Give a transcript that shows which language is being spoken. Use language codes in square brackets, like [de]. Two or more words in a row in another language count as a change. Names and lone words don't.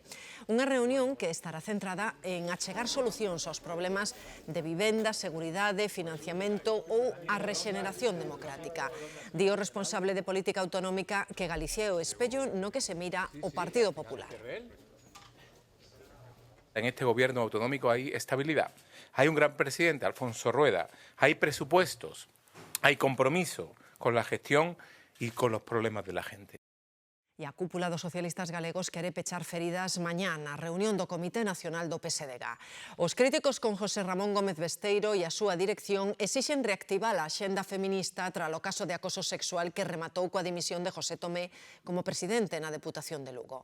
[gl] Unha reunión que estará centrada en achegar solucións aos problemas de vivenda, seguridade, financiamento ou a rexeneración democrática. Di o responsable de política autonómica que Galicia é o espello no que se mira o Partido Popular. [es] En este gobierno autonómico hay estabilidad, hay un gran presidente, Alfonso Rueda, hay presupuestos, hay compromiso con la gestión y con los problemas de la gente. [gl] E a cúpula dos socialistas galegos quere pechar feridas mañá na reunión do Comité Nacional do PSDG. Os críticos con José Ramón Gómez Besteiro e a súa dirección exixen reactivar a axenda feminista tras o caso de acoso sexual que rematou coa dimisión de José Tomé como presidente na Deputación de Lugo.